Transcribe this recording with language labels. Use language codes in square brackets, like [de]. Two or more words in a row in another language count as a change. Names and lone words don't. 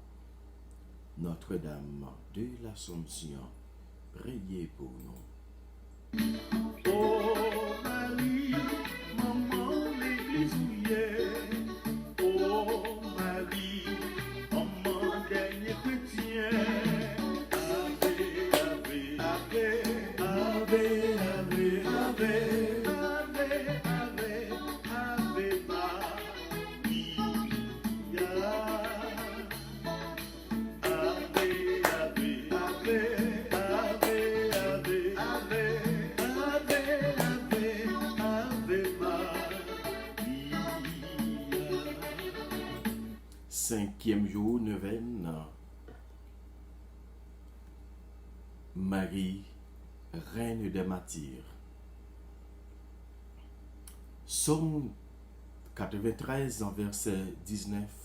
[fr] Notre-Dame de l'Assomption, priez pour nous. Oh Marie, maman l'église ouye. Oh Marie, maman dernier chrétien. [la] Ave, ave, ave, ave, ave, ave, ave, ave, ave Maria. Ave, ave, ave, ave, ave, ave Maria. [fr] Cinquième jour, neuvaine. Marie, reine des martyrs. Psaume 93, en verset 19.